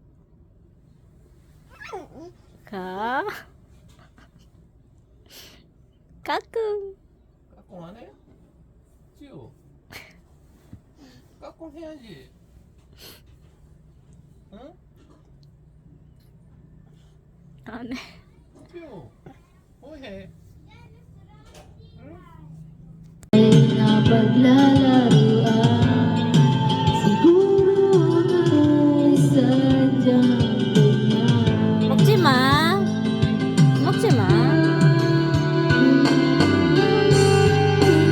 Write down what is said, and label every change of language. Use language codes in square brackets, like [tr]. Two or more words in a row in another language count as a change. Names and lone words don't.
[ko] 까꿍. 까꿍 안 해? 지우. 까꿍 해야지. 응? 안 해. 지우. 뭐해? [tl] Na paglalaruan, siguro ay sadyang ganyan. [ko] 먹지 마. 먹지 마.